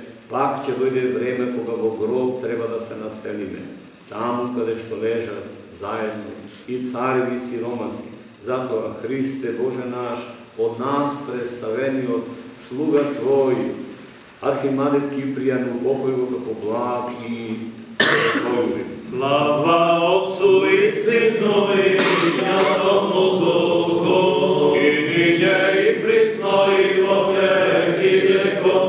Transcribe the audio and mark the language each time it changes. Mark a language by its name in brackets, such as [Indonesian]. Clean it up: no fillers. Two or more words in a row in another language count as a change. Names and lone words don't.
[Macedonian] Пак ќе дојде време кога во гроб треба да се населиме, таму каде што лежат заедно и цареви и сиромаси. Затоа, Христе Боже наш, од нас представениот слуга Твој, Архимандрит Кипријан, упокои го како благ и Твој. [Church Slavic] Слава Отцу и Сину и Святому Духу, и ниње и присно и во веки веков.